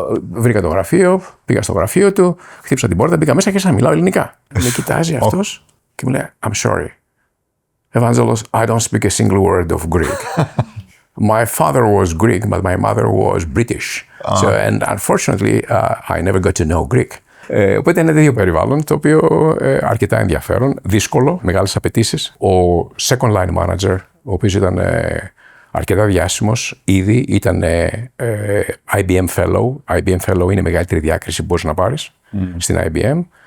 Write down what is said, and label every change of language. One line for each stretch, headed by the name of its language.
Greek: Βρήκα το γραφείο, πήγα στο γραφείο του, χτύπησα την πόρτα, μπήκα μέσα και σαν μιλάω ελληνικά. Με κοιτάζει αυτός και μου λέει:
English: I'm sorry, Evangelos, I don't speak a single word of Greek. My father was Greek, but my mother was British. So, and unfortunately, I never got to know Greek.
Greek: Οπότε είναι τέτοιο περιβάλλον, το οποίο αρκετά ενδιαφέρον, δύσκολο, μεγάλες απαιτήσεις. Ο second line manager, ο οποίος ήταν αρκετά διάσημος, ήδη ήταν IBM Fellow. IBM Fellow είναι η μεγαλύτερη διάκριση που μπορείς να πάρεις στην IBM.